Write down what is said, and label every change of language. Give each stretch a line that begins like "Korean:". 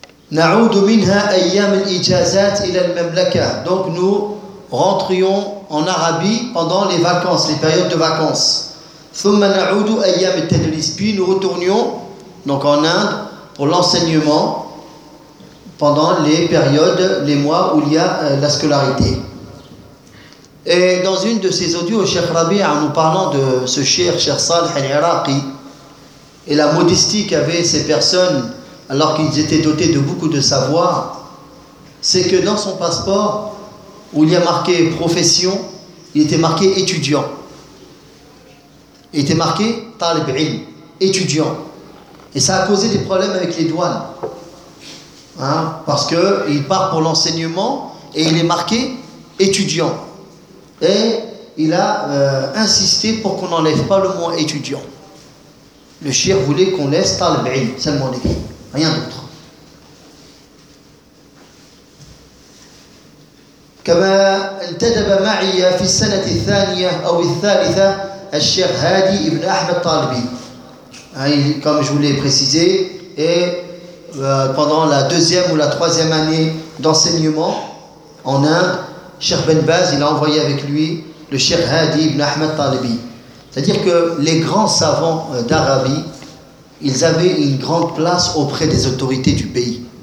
Arabic: نعود منها أيام الإجازات إلى المملكة.
French: Donc nous rentrions en Arabie pendant les vacances, les périodes de vacances.
Arabic: ثم نعود أيام التدريس.
French: Puis nous retournions donc en Inde pour l'enseignement pendant les périodes, les mois où il y a la scolarité. Et dans une de ces audios, Cheikh Rabi, en nous parlant de ce Cheikh Saleh al-Iraqi et la modestie qu'avaient ces personnes alors qu'ils étaient dotés de beaucoup de savoir, c'est que dans son passeport, où il y a marqué « profession », il était marqué « étudiant ». Il était marqué « talib ilm », « étudiant ». Et ça a causé des problèmes avec les douanes. Hein? Parce qu'il part pour l'enseignement et il est marqué « étudiant ». Et il a insisté pour qu'on n'enlève pas le mot « étudiant ». Le shir voulait qu'on laisse « talib ilm », seulement l'écrit. Rien d'autre.
Arabic: كما انتدب معي في السنة الثانية أو الثالثة الشيخ هادي ابن أحمد طالبي.
French: Comme je vous l'ai précisé, et pendant la deuxième ou la troisième année d'enseignement en Inde, Cheikh Ben Baz, il a envoyé avec lui le Cheikh Hadi ibn Ahmed Talibi. C'est-à-dire que les grands savants d'Arabie, ils avaient une grande place auprès des autorités du pays.